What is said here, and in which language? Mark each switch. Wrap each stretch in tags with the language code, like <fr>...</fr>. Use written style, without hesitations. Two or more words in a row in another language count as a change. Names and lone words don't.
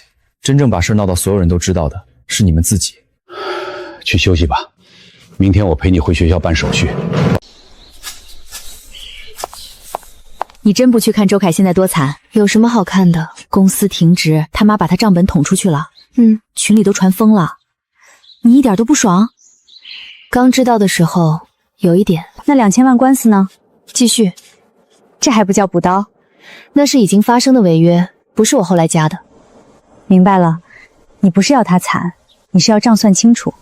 <zh>真正把事鬧到所有人都知道的是你們自己。去休息吧，明天我陪你回學校辦手續。你真不去看周凱现在多慘？有什麼好看的？公司停職，他媽把他賬本捅出去了。群裡都傳瘋了。你一點都不爽？剛知道的時候有一點。那2000萬官司呢？繼續。這還不叫補刀？那是已經發生的違約，不是我後來加的。明白了，你不是要他慘，你是要賬算清楚。</zh>